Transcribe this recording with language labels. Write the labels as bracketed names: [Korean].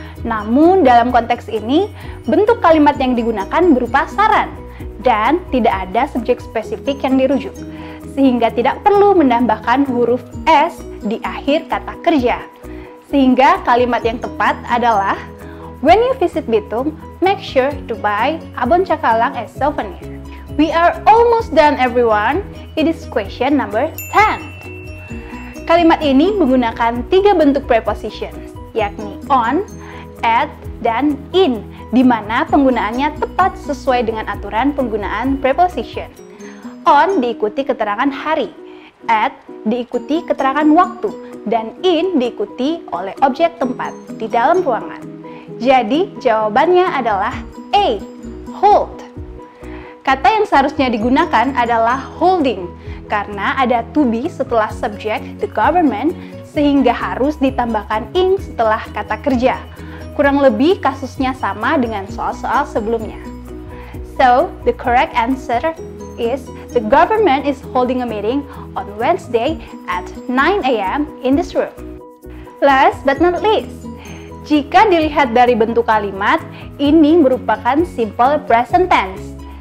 [Indonesian] Namun dalam konteks ini, bentuk kalimat yang digunakan berupa saran dan tidak ada subjek spesifik yang dirujuk, sehingga tidak perlu menambahkan huruf S di akhir kata kerja. Sehingga kalimat yang tepat adalah, [English] when you visit Bitung, make sure to buy abon cakalang as souvenir. We are almost done, everyone. It is question number 10. [Indonesian] Kalimat ini menggunakan 3 bentuk prepositions, yakni on, at, dan in, di mana penggunaannya tepat sesuai dengan aturan penggunaan preposition. On diikuti keterangan hari, at diikuti keterangan waktu, dan in diikuti oleh objek tempat di dalam ruangan. Jadi jawabannya adalah A, hold. Kata yang seharusnya digunakan adalah holding, karena ada to be setelah subjek the government, sehingga harus ditambahkan ing setelah kata kerja. Kurang lebih kasusnya sama dengan soal-soal sebelumnya. [English] So, the correct answer is the government is holding a meeting on Wednesday at 9 a.m. in this room. Last but not least, [Indonesian] jika dilihat dari bentuk kalimat, ini merupakan simple present tense.